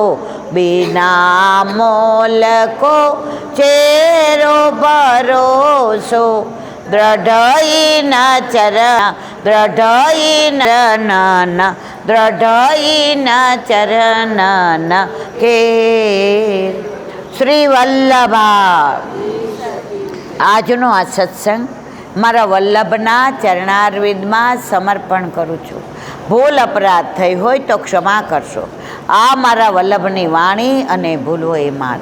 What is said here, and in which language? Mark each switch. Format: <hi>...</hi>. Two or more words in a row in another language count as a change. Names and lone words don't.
<bra>बिना मोल को चेरो भरोसो. दृढ़ई न चरण दृढ़ई न दृढ़ई न चरण के.</bra> <gu>શ્રી વલ્લભા. આજનો આ સત્સંગ મારા વલ્લભના ચરણારવિંદમાં સમર્પણ કરું છું. ભૂલ અપરાધ થઈ હોય તો ક્ષમા કરશો. આ મારા વલ્લભની વાણી અને ભૂલો એ માન.</gu>